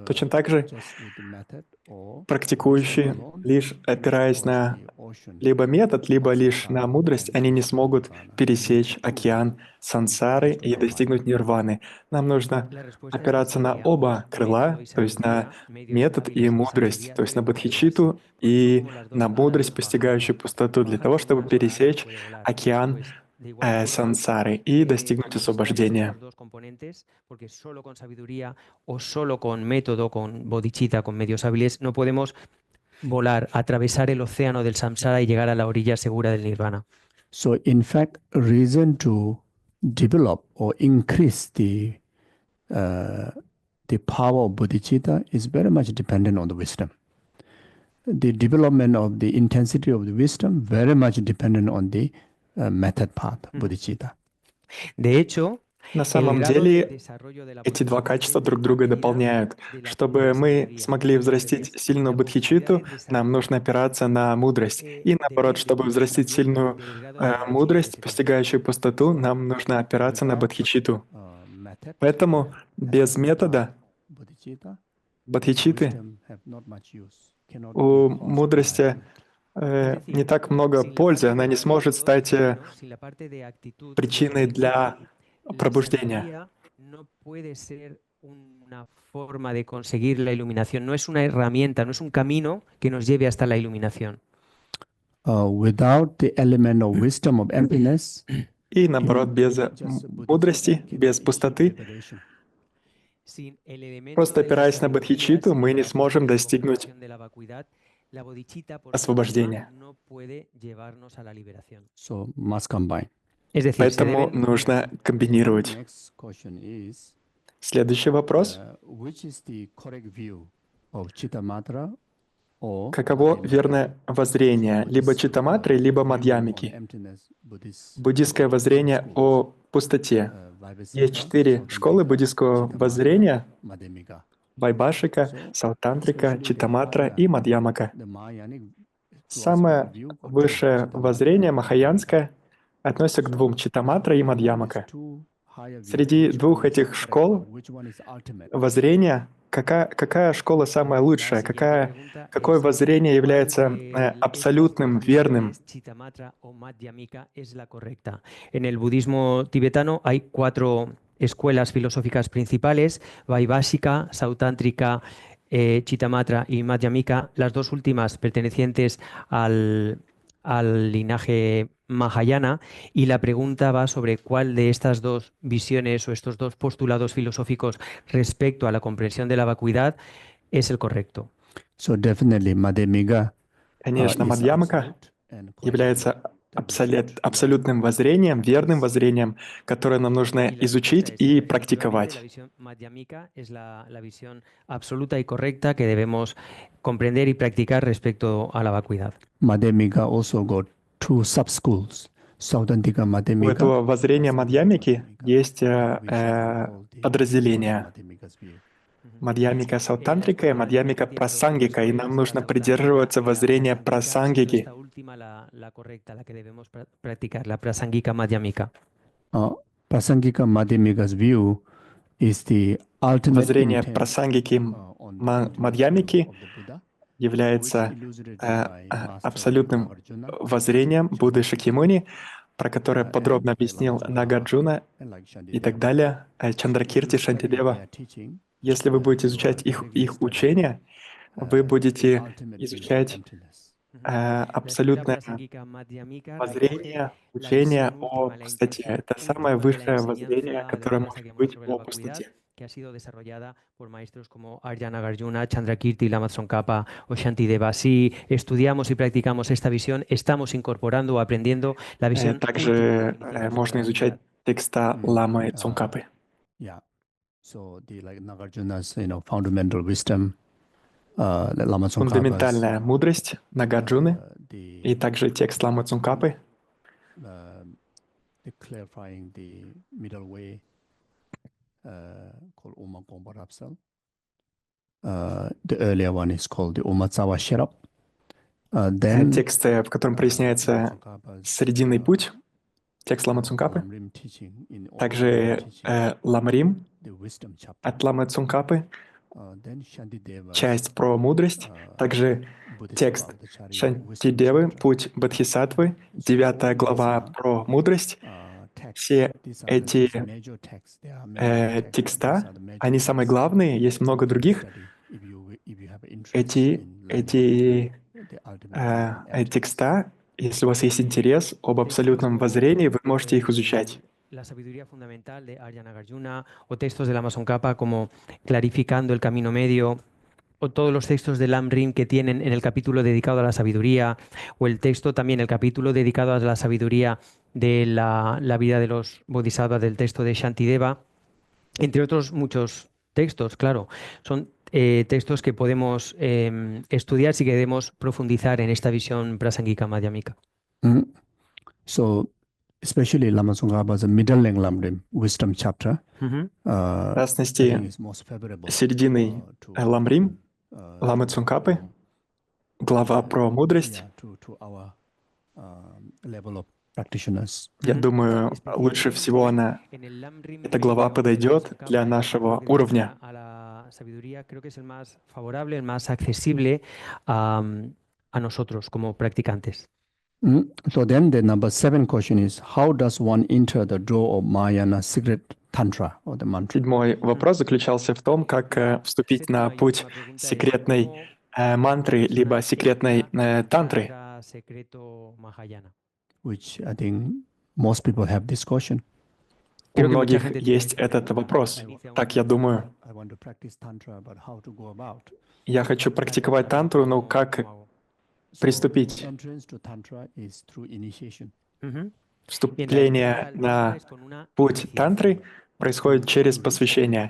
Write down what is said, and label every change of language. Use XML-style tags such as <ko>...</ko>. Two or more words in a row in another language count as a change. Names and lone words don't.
<ru>Точно так же практикующие, лишь опираясь на либо метод, либо лишь на мудрость, они не смогут пересечь океан сансары и достигнуть нирваны. Нам нужно опираться на оба крыла, то есть на метод и мудрость, то есть на бодхичитту и на мудрость, постигающую пустоту, для того, чтобы пересечь океан сансары и достигнуть освобождения.</ru> <es>Porque solo con sabiduría o solo con método, con bodhicitta, con medios hábiles, no podemos volar, atravesar el océano del samsara y llegar a la orilla segura del nirvana.</es> <en>So in fact, reason to develop or increase the power of bodhicitta is very much dependent on the wisdom. The development of the intensity of the wisdom very much dependent on the method path, bodhicitta.</en> <es>De hecho,</es> <ru>На</ru> <es>el</es> <ru>самом</ru> <es>grado de</es> <ru>деле,</ru> <es>desarrollo de la</es> <ru>эти два качества</ru> <es>bodhisattva</es> <ru>друг друга</ru> <es>dependerá</es> <ru>дополняют.</ru> <es>de la</es> <ru>Чтобы</ru> <es>pura</es> <ru>мы</ru> <es>sabiduría.</es> <ru>смогли</ru> <es>Al</es> <ru>взрастить</ru> <es>revés,</es> <ru>сильную</ru> <es>la profundidad</es> <ru>бодхичитту,</ru> <es>del</es> <ru>нам</ru> <es>desarrollo</es> <ru>нужно опираться на мудрость. И наоборот,</ru> <es>depende</es> <ru>чтобы взрастить</ru> <es>también</es> <ru>сильную</ru> <es>del grado de bodhicitta que</es> <ru>мудрость,</ru> <es>se tenga.</es> <ru>постигающую пустоту,</ru> <en>So,</en> <ru>нам нужно опираться на</ru> <en>without</en> <ru>бодхичитту.</ru> <en>method</en> <ru>Поэтому без</ru> <en>and</en> <ru>метода</ru> <en>without bodhicitta,</en> <ru>бодхичитты</ru> <en>wisdom have not much use, cannot be</en> <ru>у</ru> <en>caused</en> <ru>мудрости</ru> <en>enlightenment.</en> <es>Es</es> <ru>не</ru> <es>decir,</es> <ru>так много</ru> <es>sin la</es> <ru>пользы,</ru> <es>parte</es> <ru>она</ru> <es>de</es> <ru>не сможет</ru> <es>actitud,</es> <ru>стать</ru> <es>¿no? Sin la parte de actitud</es> <ru>причиной для</ru> <es>la</es> <ru>пробуждения.</ru> <es>sabiduría no puede ser una forma de conseguir la iluminación, no es una herramienta, no es un camino que nos lleve hasta la iluminación.</es> <en>Without the element of wisdom of emptiness,</en> <ru>И наоборот, без</ru> <en>just bodhicitta</en> <ru>мудрости,</ru> <en>cannot</en> <ru>без</ru> <en>achieve</en> <ru>пустоты,</ru> <en>liberation.</en> <es>Sin el elemento</es> <ru>просто</ru> <es>de la</es> <ru>опираясь на</ru> <es>sabiduría,</es> <ru>бодхичитту,</ru> <es>sin</es> <ru>мы</ru> <es>el</es> <ru>не</ru> <es>elemento</es> <ru>сможем</ru> <es>de la</es> <ru>достигнуть</ru> <es>comprensión de la vacuidad, la bodhicitta por sí misma</es> <ru>освобождения.</ru> <es>no puede llevarnos a la liberación.</es> <en>So must combine.</en> <es>Es decir, se</es> <ru>Поэтому</ru> <es>deben</es> <ru>нужно</ru> <en>So</en> <ru>комбинировать.</ru> <en>next question is,</en> <ru>Следующий вопрос.</ru> <en>which is the correct view of Chittamatra or</en> <ru>Каково</ru> <en>Madhyamika</en> <ru>верное воззрение либо Читтаматры, либо</ru> <en>view on</en> <ru>Мадьямики?</ru> <en>emptiness Buddhist</en> <ru>Буддийское воззрение</ru> <en>schools?</en> <ru>о пустоте. Есть</ru> <en>Vaibhasika,</en> <ru>4 школы</ru> <en>Sautantrika,</en> <ru>буддийского</ru> <en>Chittamatra,</en> <ru>воззрения:</ru> <en>Madhyamika.</en> <ru>Вайбашика,</ru> <en>So</en> <ru>Саутантрика,</ru> <en>especially</en> <ru>Читтаматра и Мадьямака.</ru> <en>the Mahayanic philosophical</en> <ru>Самое</ru> <en>view got two,</en> <ru>высшее</ru> <en>Chittamatra</en> <ru>воззрение,</ru> <en>and Madhyamika.</en> <ru>махаянское, относится к двум: Читтаматра и</ru> <en>Among these</en> <ru>Мадьямака.</ru> <en>two higher view,</en> <ru>Среди</ru> <en>which one</en> <ru>двух</ru> <en>is the</en> <ru>этих</ru> <en>correct</en> <ru>школ</ru> <en>view? Which one is ultimate?</en> <ru>воззрения, какая школа самая</ru> <es>La</es> <ru>лучшая,</ru> <es>siguiente pregunta</es> <ru>какое</ru> <es>es,</es> <ru>воззрение</ru> <es>¿cuál</es> <ru>является</ru> <es>de estas</es> <ru>абсолютным,</ru> <es>dos</es> <ru>верным?</ru> <es>visiones, Chittamatra o Madhyamika, es la correcta? En el budismo tibetano hay 4 escuelas filosóficas principales: Vaibhashika, Sautántrica, Chittamatra y Madhyamika, las dos últimas pertenecientes al linaje Mahayana, y la pregunta va sobre cuál de estas dos visiones o estos dos postulados filosóficos respecto a la comprensión de la vacuidad es el correcto.</es> <en>So definitely Madhyamika</en> <ru>Конечно,</ru> <en>is</en> <ru>Мадьямака</ru> <en>absolute and correct view</en> <ru>является</ru> <en>that we should</en> <ru>абсолютным воззрением, верным воззрением, которое нам нужно</ru> <es>Y la</es> <ru>изучить</ru> <es>respuesta es,</es> <ru>и</ru> <es>efectivamente, la</es> <ru>практиковать.</ru> <es>visión madhyamika es la visión absoluta y correcta que debemos comprender y practicar respecto a la vacuidad.</es> <en>Madhyamika also got two sub-schools, Sautantika</en> <ru>У</ru> <en>Madhyamika,</en> <ru>этого воззрения Мадьямики есть</ru> <en>which we should call the</en> <ru>подразделения:</ru> <en>Madhyamika's view.</en> <ru>Мадьямика</ru> <es>La</es> <ru>Саутантрика и</ru> <es>escuela</es> <ru>Мадьямика</ru> <es>tibetana tiene dos</es> <ru>Прасангика, и нам</ru> <es>escuelas, la</es> <ru>нужно</ru> <es>sautántrica</es> <ru>придерживаться</ru> <es>y la</es> <ru>воззрения</ru> <es>prasángika, siendo</es> <ru>Прасангики.</ru> <es>esta última la correcta, la que debemos practicar, la prasángika madhyamika.</es> <en>Prasangika Madhyamika's view is the ultimate</en> <ru>Воззрение</ru> <en>intent</en> <ru>Прасангики</ru> <en>on the ultimate</en> <ru>Мадьямики</ru> <en>view of the Buddha,</en> <ru>является</ru> <en>illustrated by Master</en> <ru>абсолютным</ru> <en>Nagarjuna,</en> <ru>воззрением Будды Шакьямуни, про которое</ru> <en>and</en> <ru>подробно</ru> <en>like</en> <ru>объяснил</ru> <en>Lama</en> <ru>Нагарджуна</ru> <en>and like</en> <ru>и так</ru> <en>Shantideva.</en> <ru>далее,</ru> <en>If</en> <ru>Чандракирти,</ru> <en>you study</en> <ru>Шантидева.</ru> <en>their teaching,</en> <ru>Если вы будете</ru> <en>you</en> <ru>изучать</ru> <en>are directly</en> <ru>их</ru> <en>studying</en> <ru>учения, вы</ru> <en>the</en> <ru>будете</ru> <en>ultimate view of</en> <ru>изучать</ru> <en>emptiness.</en> <es>La escuela</es> <ru>абсолютное</ru> <es>prasángika madhyamika recoge</es> <ru>воззрение,</ru> <es>la visión</es> <ru>учение о</ru> <es>última, la</es> <ru>пустоте.</ru> <es>intención</es> <ru>Это самое</ru> <es>última de la</es> <ru>высшее воззрение,</ru> <es>enseñanza del</es> <ru>которое</ru> <es>Buda</es> <ru>может</ru> <es>Sakyamuni</es> <ru>быть</ru> <es>sobre la</es> <ru>о</ru> <es>vacuidad,</es> <ru>пустоте.</ru> <es>que ha sido desarrollada por maestros como Arya Nagarjuna, Chandrakirti, Lama Tsongkhapa o Shantideva. Si estudiamos y practicamos esta visión, estamos incorporando o aprendiendo la visión última</es> <ru>Также</ru> <es>definitiva sobre</es> <ru>можно</ru> <es>la</es> <ru>изучать</ru> <es>vacuidad.</es> <ru>текста Ламы Цунгкапы.</ru> <en>Yeah. So the like Nagarjuna's fundamental wisdom, Lama Tsongkhapa's</en> <ru>Фундаментальная мудрость Нагарджуны и</ru> <en>the</en> <ru>также текст Ламы Цунгкапы,</ru> <en>the clarifying the middle way called Oma Gompa Rapsal. The earlier one is called the Umatsawa Sherab. Then</en> <ru>текст, в котором проясняется срединный путь, текст Ламы Цунгкапы,</ru> <en>Lamrim teaching in</en> <ru>также Ламрим</ru> <en>the wisdom chapter.</en> <ru>от Ламы Цунгкапы,</ru> <en>Then Shantideva's</en> <ru>часть про мудрость, также текст Шантидевы, путь Бодхисаттвы, 9 глава про мудрость. Все эти текста, они самые главные, есть много других. Эти текста, если у вас есть интерес об абсолютном воззрении, вы можете их изучать.</ru> <es>La sabiduría fundamental de Arya Nagarjuna o textos de Lama Tsongkhapa como Clarificando el Camino Medio, o todos los textos de Lamrim que tienen en el capítulo dedicado a la sabiduría, o el texto también, el capítulo dedicado a la sabiduría de la vida de los bodhisattvas del texto de Shantideva, entre otros muchos textos, claro. Son textos que podemos estudiar si queremos profundizar en esta visión prasangika madhyamika.</es> <en>So especially Lama Tsongkhapa's middle length Lamrim wisdom chapter, Ujú.</en> <ru>В</ru> <en>I think</en> <ru>частности,</ru> <en>is most favorable</en> <ru>серединой</ru> <en>to</en> <ru>Ламрим, Ламы</ru> <en>to</en> <ru>Цункапы, глава про мудрость,</ru> <en>to our level of practitioners.</en> <ru>я Ujú. думаю, лучше всего она,</ru> <es>En el Lamrim</es> <ru>эта глава</ru> <es>medio de</es> <ru>подойдет</ru> <es>Tsongkhapa,</es> <ru>для</ru> <es>el</es> <ru>нашего</ru> <es>enfoque que</es> <ru>уровня.</ru> <es>da a la sabiduría, creo que es el más favorable, el más accesible a nosotros como practicantes.</es> <en>So then the number 7 question is, how does one enter the door of Mahayana secret tantra or the mantra?</en> <ru>Седьмой вопрос заключался в том, как</ru> <es>La</es> <ru>вступить на</ru> <es>séptima y</es> <ru>путь</ru> <es>última pregunta es</es> <ru>секретной</ru> <es>cómo</es> <ru>мантры,</ru> <es>una</es> <ru>либо</ru> <es>persona</es> <ru>секретной</ru> <es>entra al</es> <ru>тантры.</ru> <es>Tantra secreto Mahayana.</es> <en>Which I think most people have this question.</en> <ru>У</ru> <es>Creo que mucha</es> <ru>многих</ru> <es>gente tiene</es> <ru>есть</ru> <es>esta</es> <ru>этот</ru> <es>pregunta.</es> <ru>вопрос.</ru> <es>Inicia</es> <ru>Так</ru> <es>una</es> <ru>я</ru> <es>pregunta.</es> <ru>думаю.</ru> <en>I want to practice tantra, but how to go about?</en> <ru>Я хочу практиковать тантру, но как</ru> <es>¿Cómo hago?</es> <ru>приступить?</ru> <en>Entrance to tantra is through initiation.</en> <es>Ujú. Y la</es> <ru>Вступление</ru> <es>entrada al Tantra</es> <ru>на</ru> <es>es con una</es> <ru>путь</ru> <es>iniciación.</es> <ru>тантры происходит через посвящение.</ru>